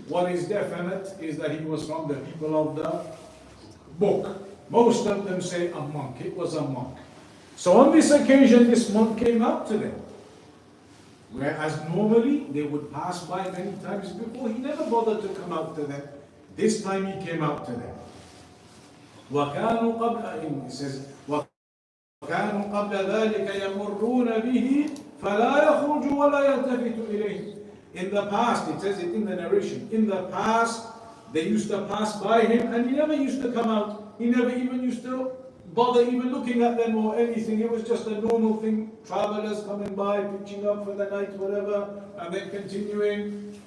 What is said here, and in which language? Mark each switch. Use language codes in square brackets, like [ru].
[en] What is definite is that he was from the people of the book. Most of them say a monk. It was a monk. So on this occasion, this monk came out to them. Whereas normally they would pass by many times before. He never bothered to come out to them. This time he came out to them. [ar] وَكَانُوا قَبْلَ, [en] it says, [ar] وَكَانُوا قَبْلَ ذَلِكَ يَمُرُّونَ بِهِ فَلَا يَخْرُجُ وَلَا يَلْتَفِتُ إِلَيْهِ. [en] In the past, it says it in the narration, in the past, they used to pass by him and he never used to come out. He never even used to bother even looking at them or anything. It was just a normal thing. Travelers coming by, pitching up for the night, whatever, and then continuing.